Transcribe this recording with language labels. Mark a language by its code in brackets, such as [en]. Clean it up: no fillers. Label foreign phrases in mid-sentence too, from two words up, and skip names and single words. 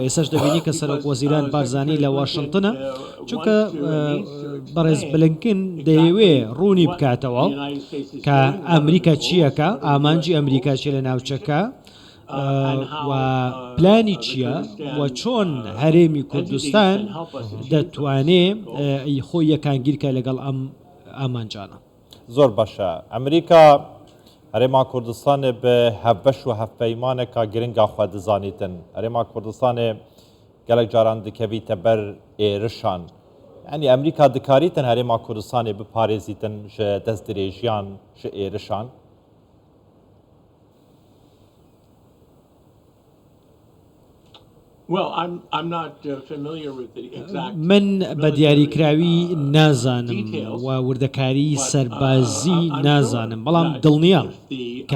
[ckb] ئێساش دەبینی کە سەرۆک وەزیران بارزانی لە واشنگتنە، چونکە بەڕێز بلینکن دەیەوێ ڕوونی بکاتەوە کە ئەمریکا چیەکە، ئامانجی ئەمریکا چیە لە ناوچەکە و پلانی چییە و چۆن هەرێمی کوردستان دەتوانێت خۆی یەکانگیرکە لەگەڵ ئەم ئامانجانە. زۆر باشە. [ku] ئەمریکا هەرێما کوردستانê bi hevbeş û hevpeymaneka giringa xwe dizanîtin. Herêma Kurdistanê gelek caran dikevîte ber êrişan. Yani Emerîka dikarîtin Herêma Kurdistanê biparêzîtin ji destdirêjiyan ji êrişan. [ckb] من بە دیاریکراوی نازانم و وردەکاری سەربازی نازانم، بەڵام دڵنیام کە